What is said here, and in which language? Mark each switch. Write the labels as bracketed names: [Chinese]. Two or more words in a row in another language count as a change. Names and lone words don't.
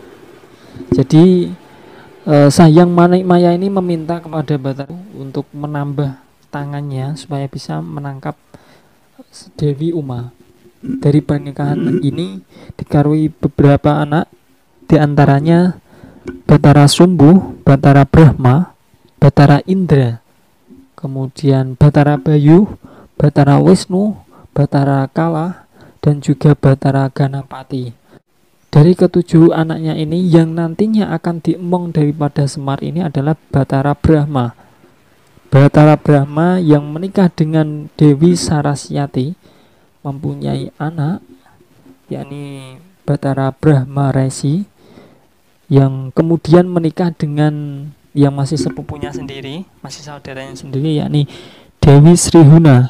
[Indonesian] Jadi Sanghyang Manikmaya ini meminta kepada Batara untuk menambah tangannya supaya bisa menangkap Dewi Uma. Dari pernikahan ini dikaruniai beberapa anak, diantaranya Batara Sumbu, Batara Brahma, Batara Indra, kemudian Batara Bayu, Batara Wisnu, Batara Kala, dan juga Batara Ganapati. Dari ketujuh anaknya ini yang nantinya akan diemong daripada Semar ini adalah Batara Brahma. Batara Brahma yang menikah dengan Dewi Sarasyati mempunyai anak yakni Batara Brahma Resi, yang kemudian menikah dengan yang masih sepupunya sendiri, masih saudaranya sendiri, yakni Dewi Srihuna.